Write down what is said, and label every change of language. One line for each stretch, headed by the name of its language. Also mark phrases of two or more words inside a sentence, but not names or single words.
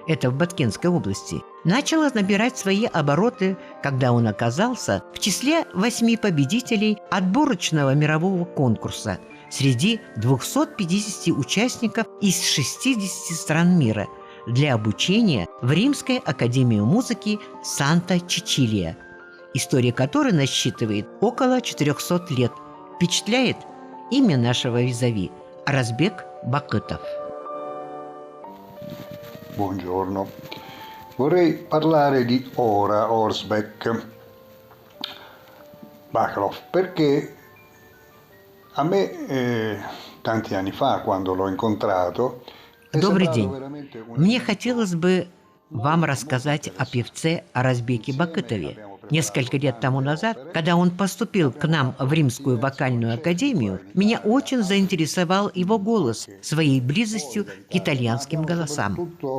Russian: в Баткенской области, начала набирать свои обороты, когда он оказался в числе 8 победителей отборочного мирового конкурса среди 250 участников из 60 стран мира для обучения в Римской академии музыки Санта-Чичилия, история которой насчитывает около 400 лет. Впечатляет имя нашего визави – Аразбек Бакытов.
Italian: Buongiorno. Vorrei parlare di Arazbek Bachrov perché a me tanti anni fa, quando l'ho incontrato,
Russian: Добрый день. Мне хотелось бы вам рассказать о певце Аразбеке Бакытове. Несколько лет тому назад, когда он поступил к нам в Римскую вокальную академию, меня очень заинтересовал его голос своей близостью к итальянским голосам.